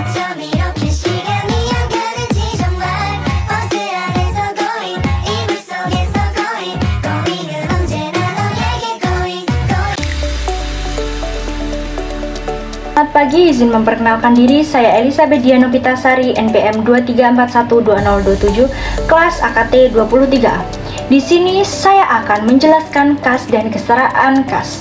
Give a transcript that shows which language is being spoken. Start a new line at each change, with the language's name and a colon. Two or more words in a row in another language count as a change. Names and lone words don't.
Korean: 넌 이렇게 시간이 안 가는지 정말 버스 안에서 going 이불 속에서 going은 언제나 너에게 going.
Indonesian: Selamat pagi, izin memperkenalkan diri. Saya Elizabeth Diano Pitasari, NPM 23412027, kelas AKT 23A. Di sini saya akan menjelaskan kas dan kesetaraan kas.